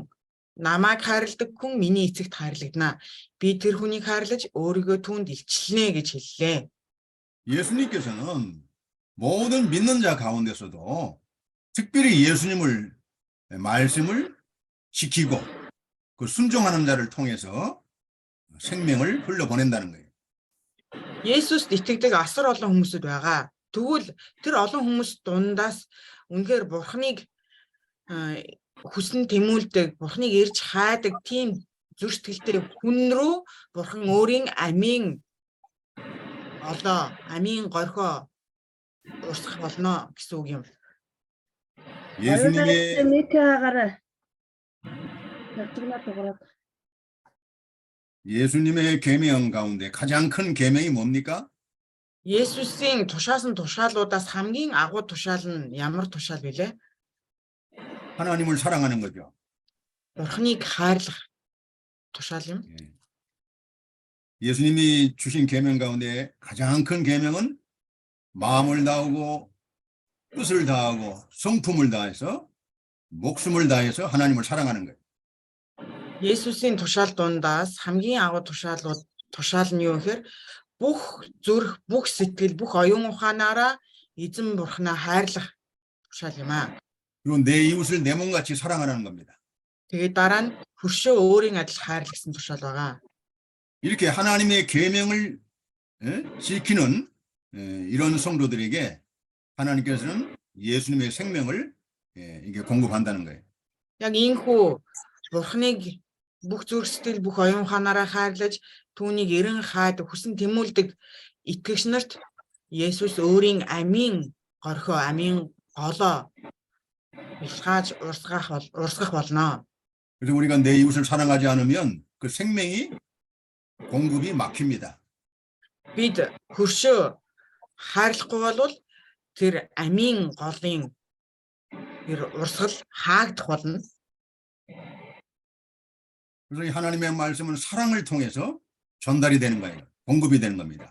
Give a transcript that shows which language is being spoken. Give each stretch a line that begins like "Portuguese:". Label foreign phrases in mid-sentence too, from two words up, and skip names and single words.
Mongolian: Намайг хайрладаг хүн миний эцэгт хайрлагдана. Би тэр хүнийг хайрлаж өөрийгөө түүнд илчлэнэ гэж хэллээ.
Korean: 예수님께서는 모든 믿는 자 가운데서도 특별히 예수님을 말씀을 지키고 그 순종하는 자를 통해서 생명을 흘려보낸다는 거예요.
Mongolian: Есүст итгэдэг асар олон хүмүүсүүд байгаа. Тэгвэл тэр олон хүмүүс дундаас үнэхээр Бурхныг хүсн тэмүүлдэг, Бурхныг ирж хайдаг тийм зүрх сэтгэлтэй хүн рүү Бурхан өөрийн амийн горхоо урсгах болно гэсэн үг юм.
Korean: 예수님의 계명 가운데 가장 큰 계명이 뭡니까?
Mongolian: Есүсийн тушаасан тушаалуудаас хамгийн агуу тушаал нь ямар тушаал вэ?
Korean: 하나님을 사랑하는 거죠.
Mongolian: Бурхныг хайрлах тушаал юм.
Korean: 예수님이 주신 계명 가운데 가장 큰 계명은 마음을 다하고 뜻을 다하고 성품을 다해서 목숨을 다해서 하나님을 사랑하는 거예요.
Mongolian: Есүсийн тушаал дундаас хамгийн агуу тушаал нь юу гэхээр бүх зүрх, бүх сэтгэл, бүх оюун ухаанаараа эзэн бурхнаа хайрлах тушаал юм аа.
Korean: 그리고 내 이웃을 내 몸같이 사랑하라는 겁니다.
Mongolian: Тэгээд дараа нь хөршөө өөрийн адил хайрлах гэсэн тушаал байгаа.
Korean: 이렇게 하나님의 계명을 지키는 이런 성도들에게 하나님께서는 예수님의 생명을 이게 공급한다는 거예요.
Mongolian: Яг ийхүү бурхныг бүх зүрх сэтгэл, бүх оюун ухаанаараа хайрлаж түүнийг эрен хайд хүсэн тэмүүлдэг итгэгч нарт Есүс өөрийн амийн горхио, амийн голоо бэлгааж урсгах болно.
Korean: 그래서 우리가 내 이웃을 사랑하지 않으면 그 생명이 공급이 막힙니다.
Mongolian: Бид хөршөө хайрлахгүй бол тэр амийн голын тэр урсгал хаагдах болно.
Korean: 그래서 이 하나님의 말씀은 사랑을 통해서 전달이 되는 거예요. 공급이 되는 겁니다.